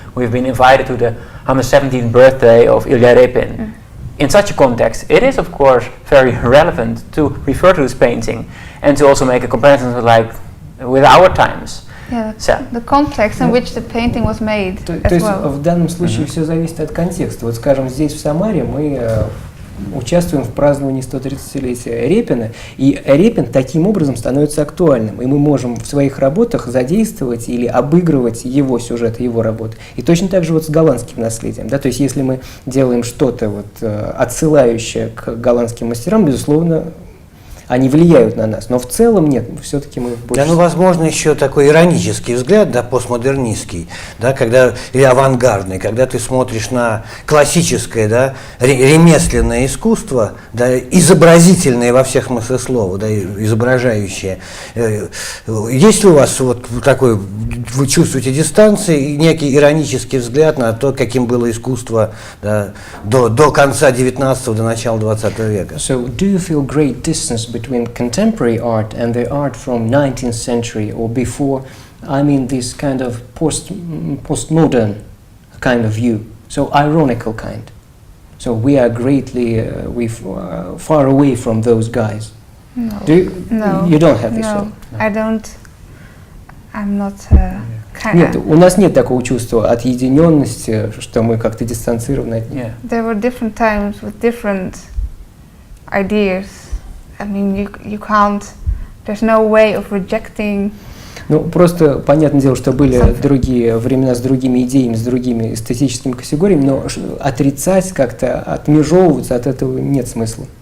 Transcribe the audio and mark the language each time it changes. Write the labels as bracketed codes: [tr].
[en] We've been invited to the 117th birthday of Ilya Repin. In such a context, it is of course very relevant to refer to this painting and to also make a comparison with our times. Yeah, the context in which the painting was made as well. [ru] То есть в данном случае все зависит от контекста. Вот, скажем, здесь в Самаре мы участвуем в праздновании 130-летия Репина, и Репин таким образом становится актуальным, и мы можем в своих работах задействовать или обыгрывать его сюжет, его работы. И точно так же вот с голландским наследием, да, то есть если мы делаем что-то вот отсылающее к голландским мастерам, безусловно, они влияют на нас. Но в целом нет, все-таки мы больше... Да, ну, возможно, еще такой иронический взгляд, да, постмодернистский, да, когда, или авангардный, когда ты смотришь на классическое, да, ремесленное искусство, да, изобразительное во всех смыслах слова, да, изображающее. Есть ли у вас вот такой, вы чувствуете дистанции и некий иронический взгляд на то, каким было искусство, да, до конца 19-го, до начала 20 века? [en] So, do you feel great distance between contemporary art and the art from 19th century or before? I mean, this kind of postmodern kind of view, so ironical kind. So we are greatly far away from those guys. No. No. You don't have this No, feeling? I don't. I'm not. [ru] Нет, у нас нет такого чувства отъединенности, что мы как-то дистанцированы от них. [en] There were different times with different ideas. I mean, you can't. There's no way of rejecting. [ru] Ну, просто, понятное дело, что были другие времена с другими идеями, с другими эстетическими категориями, но отрицать как-то, отмежевываться от этого нет смысла.